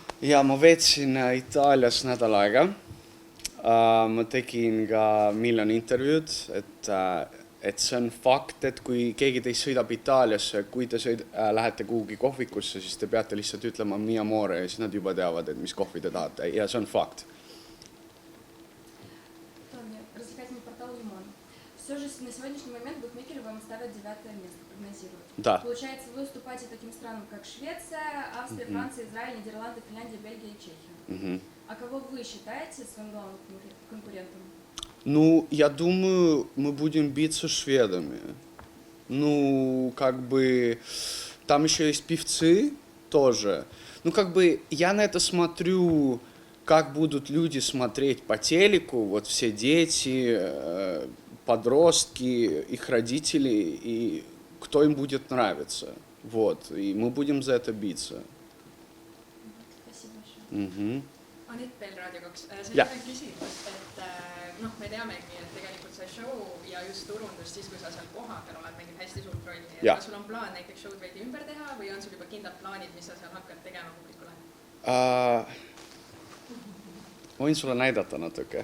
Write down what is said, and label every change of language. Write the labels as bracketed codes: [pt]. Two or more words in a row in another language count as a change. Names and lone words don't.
[et] Ja ma veetsin Itaalias nädal aega. Ma tegin ka miljon intervjuud, et see on fakt, et kui keegi teist sõidab Itaaliasse, kui te lähete kuhugi kohvikusse, siis te peate lihtsalt ütlema [it] mi amore [et] ja siis nad juba teavad, et mis kohvi te tahate ja see on fakt. [ru] все же на сегодняшний момент букмекеры вам ставят 9-е место, прогнозируют. Да. Получается, вы уступаете таким странам, как Швеция, Австрия, Франция, Израиль, Нидерланды, Финляндия, Бельгия и Чехия. А кого вы считаете своим главным конкурентом? Ну, я думаю, мы будем биться с шведами. Ну, как бы, там еще есть певцы тоже. Ну, как бы, я на это смотрю, как будут люди смотреть по телеку, вот все дети, подростки, их родители, и кто им будет нравиться. Вот, и мы будем за это биться. Спасибо большое. [et] Anett veel Raadio 2. See Jah. on küsimus, et noh, me teamegi, et tegelikult see show ja just turundus siis, kui sa seal kohapeal oled, mängib hästi suurt rolli. Jah. Kas sul on plaan näiteks show'd veidi ümber teha või on sul juba kindlad plaanid, mis sa seal hakkad tegema publikule? Võin sulle näidata natuke.